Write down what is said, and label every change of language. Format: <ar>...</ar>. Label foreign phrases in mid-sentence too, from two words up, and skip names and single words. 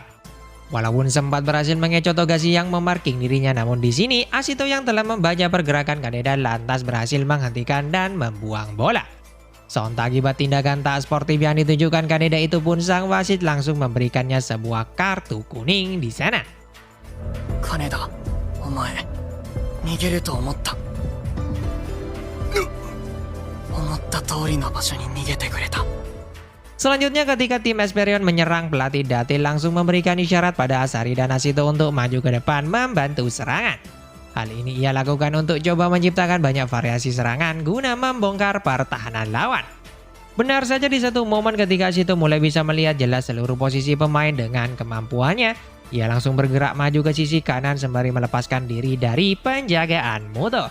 <id>Walaupun sempat berhasil mengecoh Togashi yang memarking dirinya, namun di sini Ashito yang telah membaca pergerakan Kaneda lantas berhasil menghentikan dan membuang bola. Sontak akibat tindakan tak sportif yang ditunjukkan Kaneda itu pun, sang wasit langsung memberikannya sebuah kartu kuning di sana.</id> <ja>金田、お前逃げると思った。思った通りの場所に逃げてくれた。</ja> <id>Selanjutnya ketika tim Esperion menyerang, pelatih Date langsung memberikan isyarat pada Asari dan Ashito untuk maju ke depan membantu serangan. Hal ini ia lakukan untuk coba menciptakan banyak variasi serangan guna membongkar pertahanan lawan. Benar saja, di satu momen ketika Ashito mulai bisa melihat jelas seluruh posisi pemain dengan kemampuannya, ia langsung bergerak maju ke sisi kanan sembari melepaskan diri dari penjagaan Muto.</id>